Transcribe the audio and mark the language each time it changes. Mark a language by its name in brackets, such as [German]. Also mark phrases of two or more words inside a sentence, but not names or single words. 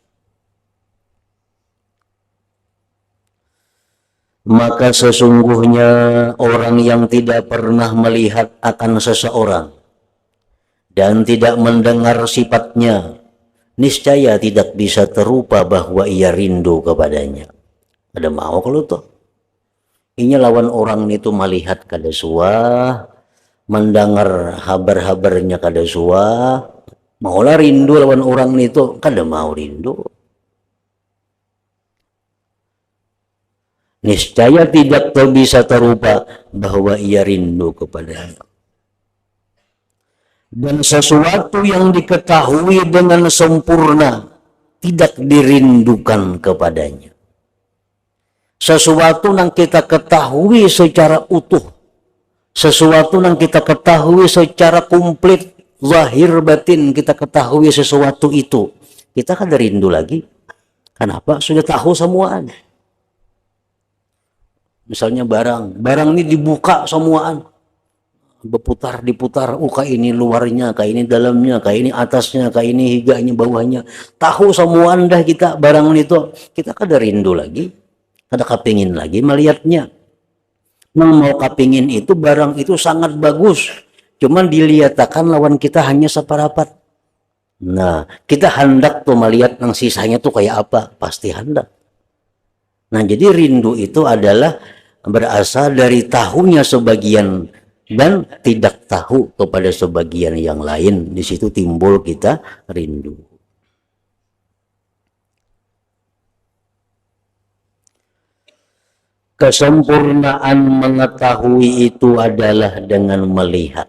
[Indonesian] Maka sesungguhnya orang yang tidak pernah melihat akan seseorang dan tidak mendengar sifatnya, niscaya tidak bisa terupa bahwa ia rindu kepadanya. [Banjar] Ada mau kalau tuh ini lawan orang itu melihat kada suah, mendengar habar-habarnya kada suah, maulah rindu lawan orang itu kada mau rindu. [Indonesian] Niscaya tidak bisa terupa bahwa ia rindu kepadanya. Dan sesuatu yang diketahui dengan sempurna tidak dirindukan kepadanya. Sesuatu yang kita ketahui secara utuh, sesuatu yang kita ketahui secara komplit, zahir batin kita ketahui sesuatu itu, kita kan rindu lagi. Kenapa? Sudah tahu semuaan. Misalnya barang ini dibuka semuaan, diputar, kayak ini luarnya, kayak ini dalamnya, kayak ini atasnya, kayak ini higanya, bawahnya, tahu semuaan dah kita barang itu, [Banjar] kita kada rindu lagi, kada kepingin lagi melihatnya. Nang mau kepingin itu barang itu sangat bagus, cuman dilihatkan lawan kita hanya separapat. Nah, kita hendak tuh melihat nang sisanya tuh kayak apa, pasti hendak. [Indonesian] Nah, jadi rindu itu adalah berasal dari tahunya sebagian dan tidak tahu kepada sebagian yang lain. Di situ timbul kita rindu. Kesempurnaan mengetahui itu adalah dengan melihat.